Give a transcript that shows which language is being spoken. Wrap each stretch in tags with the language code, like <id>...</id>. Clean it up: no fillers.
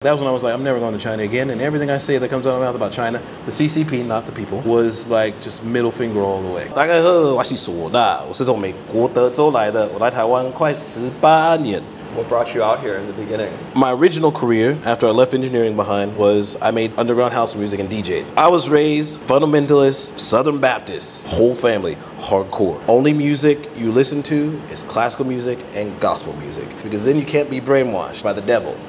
<en>That was when I was like, I'm never going to China again. And everything I say that comes out of my mouth about China, the CCP, not the people, was like just middle finger all the way.</en> <zh>大家好，我是唢呐，我是从美国德州来的，我来台湾快18年。</zh> <en>What brought you out here in the beginning? My original career, after I left engineering behind, was I made underground house music and DJ'd. I was raised fundamentalist, Southern Baptist, whole family, hardcore. Only music you listen to is classical music and gospel music, because then you can't be brainwashed by the devil.</en>